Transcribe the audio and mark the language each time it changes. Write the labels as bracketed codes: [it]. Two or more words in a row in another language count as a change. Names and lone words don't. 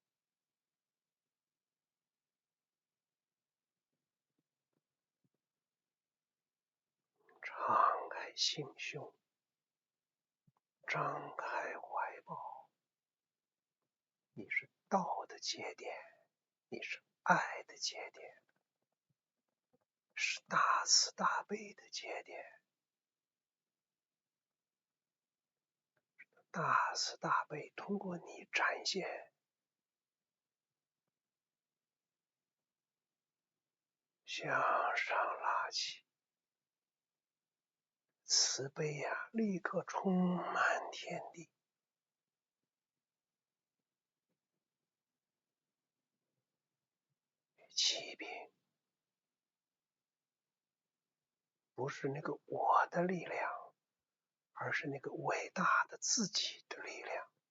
[zh] 敞開心胸，張開懷抱，你是道的節點，你是愛的節點，是大慈大悲的節點。大慈大悲通過你展現，向上拉起，慈悲呀，立刻充滿天地。启禀，不是那個我的力量，而是那個偉大的自己的力量。